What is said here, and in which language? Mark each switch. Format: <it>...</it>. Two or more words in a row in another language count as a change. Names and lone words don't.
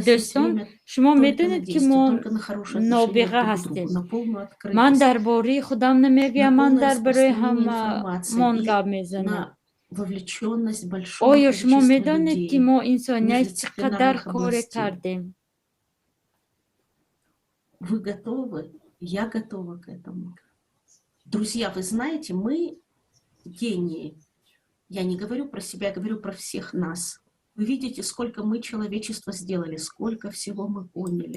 <fa>دوستان، شما میدونید که ما نابغه هستیم. من درباره خودم نمیگم، من درباره همه گپ میزنم. آیا شما میدونید که ما انسانیت چقدر کار کردیم؟</fa> <ru>Вы готовы? Я готова к этому. Друзья, вы знаете, мы гении. Я не говорю про себя, я говорю про всех нас. Вы видите, сколько мы человечества сделали, сколько всего мы поняли.</ru>